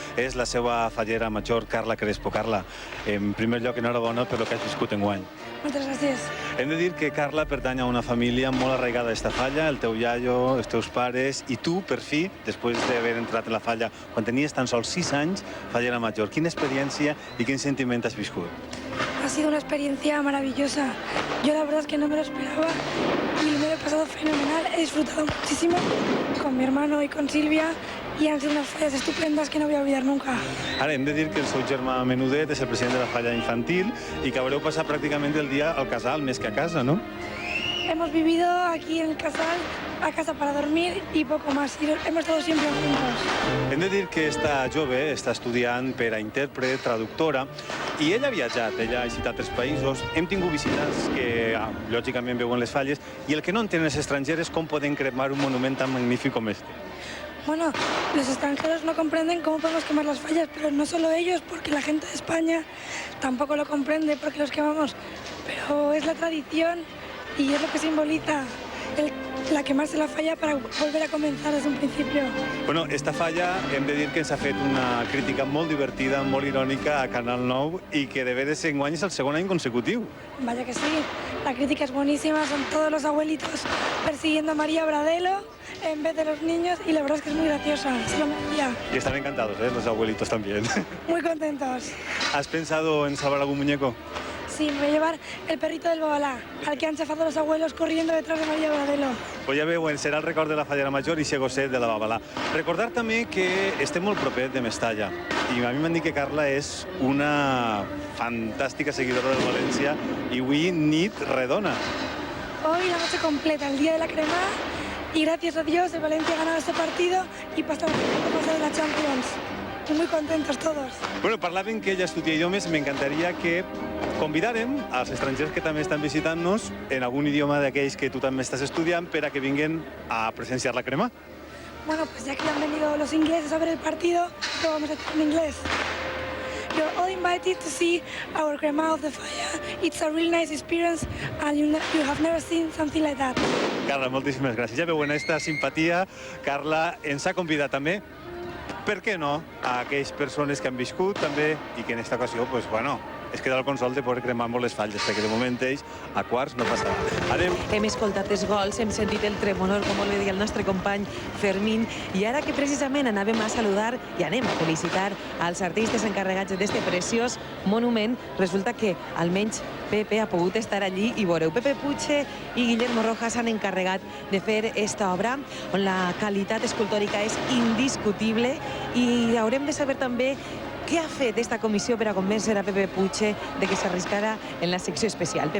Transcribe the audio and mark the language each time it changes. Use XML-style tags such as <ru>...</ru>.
<ca>És la seva fallera major, Carla Crespo. Carla, en primer lloc, enhorabona per el que has viscut enguany. Moltes gràcies. Hem de dir que Carla pertany a una família molt arraigada a aquesta falla, el teu iaio, els teus pares i tu, per fi, després d'haver entrat en la falla quan tenies tan sols 6 anys, fallera major. Quina experiència y qué sentiment has viscut?</ca> <es>Ha sido una experiencia maravillosa. Yo la verdad es que no me lo esperaba y me lo he pasado fenomenal. He disfrutado muchísimo con mi hermano y con Silvia y han sido unas fallas estupendas que no voy a olvidar nunca.</es> <ca>Ara hem de dir que el seu germà menudet és el president de la falla infantil i que haureu passat pràcticament el dia al casal més que a casa, no?</ca> <es>Hemos vivido aquí en el casal, a casa para dormir y poco más. Y hemos estado siempre juntos.</es> <ca>Hem de dir que esta jove està estudiant per a intèrpret, traductora, i ella ha viatjat, ella ha visitat els països. Hem tingut visitants que, lògicament, veuen les falles, i el que no entenen els estrangers és com poden cremar un monument tan magnífic com este.</ca> <es>Bueno, los extranjeros no comprenden cómo podemos quemar las fallas, pero no solo ellos, porque la gente de España tampoco lo comprende porque los quemamos. Pero es la tradición y es lo que simboliza la quemarse la falla para volver a comenzar desde un principio.</es> <ca>Bueno, esta falla hem de dir que ens ha fet una crítica molt divertida, molt irònica a Canal 9 i que de veres enguany és el segon any consecutiu.</ca> <es>Vaya que sí, la crítica es buenísima, son todos los abuelitos persiguiendo a María Bradelo en vez de los niños y la verdad es que es muy graciosa, se lo merecía. Y están encantados, los abuelitos también. Muy contentos. ¿Has pensado en salvar algún muñeco? Sí, me voy a llevar el perrito del Babalá, al que han chafado los abuelos corriendo detrás de María Bradelo.</es> <ca>Pues ja veu, serà el record de la fallera major i ese gosset de la Babalà. Recordar també que estem molt propers de Mestalla i a mi m'han dit que Carla és una fantàstica seguidora del València i avui nit redona.</ca> <es>Hoy la noche completa, el día de la cremada y gracias a Dios el Valencia ha ganado este partido y pasamos a pasar de la Champions. Y muy contentos todos.</es> <ca>Bueno, parlaven que ella estudia idiomes, m'encantaria que convidàrem als estrangers que també estan visitant-nos en algun idioma d'aquells que tu també estàs estudiant per a que vinguen a presenciar la crema.</ca> <es>Bueno, pues ya que han venido los ingleses a ver el partido, lo vamos a hacer en inglés.</es> <en>You're all invited to see our crema of the fire. It's a really nice experience and you have never seen something like that.</en> <ca>Carla, moltíssimes gràcies. Ja veuen esta simpatia. Carla ens ha convidat també, per què no, a aquelles persones que han viscut també i que en esta ocasió, pues bueno, es queda el consol de poder cremar molt les falles, perquè de moment ells a quarts no passarà. Hem escoltat els gols, hem sentit el tremolor, com molt bé deia el nostre company Fermín, i ara que precisament anàvem a saludar i anem a felicitar als artistes encarregats d'este preciós monument, resulta que almenys Pepe ha pogut estar allí i veureu, Pepe Puche i Guillermo Rojas han encarregat de fer esta obra on la qualitat escultòrica és indiscutible i haurem de saber també què ha fet esta comissió per a convèncer a Pepe Puche de que s'arriscara en la secció especial?</ca>